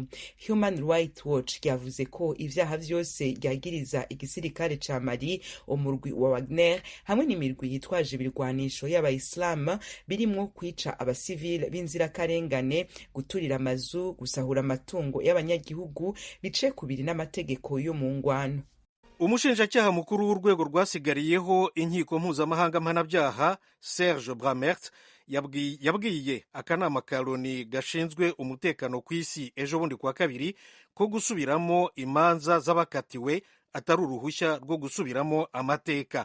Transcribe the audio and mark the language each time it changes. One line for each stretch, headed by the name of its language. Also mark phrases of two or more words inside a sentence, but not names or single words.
Rundi: Human Rights Watch ryavuze ko ivyaha vyose ryagiriza igisirikare ca Mali, umurwi wa Wagner hamwe n'imirwi yitwaje ibirwanisho y'abayisilamu birimwo kwica abasivile b'inzirakarengane, guturira amazu, gusahura amatungo y'abanyagihugu bice kubiri n'amategeko yo mu ngwano. umushinjacyaha mukuru w'urwego rwasigariyeho inkiko mpuzamahanga mpanabyaha Serge Bramert yabwiye akanama ka Loni gashinzwe umutekano ku isi ejo bundi kuwa kabiri ko gusubiramo imanza z'abakatiwe atari uruhushya rwo gusubiramo amateka.